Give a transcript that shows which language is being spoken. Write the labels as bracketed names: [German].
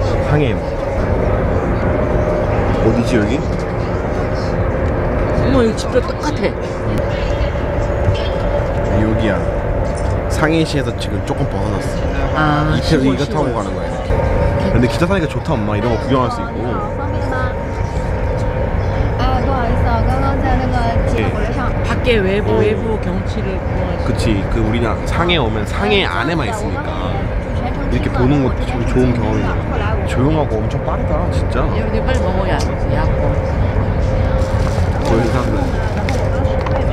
[Korean] 상해에 어디지 여기? 어머 여기 집도 똑같아. 여기야. 상해시에서 지금 조금 벗어났어. 아 이거 타고 가는 거야 이렇게. 근데 기차 타니까 좋다 엄마. 이런 거 구경할 수 있고. [Chinese] 不好意思啊，刚刚在那个集合火车上。 [Korean] 밖에 외부 경치를 구경할 수. 그치. 그 우리나 상해 오면 상해 안에만 있으니까 이렇게 보는 것도 좀 좋은 경험이야. 조용하고 엄청 빠르다 진짜. 여기 빨리 먹어야 야고. 보이는 사람들.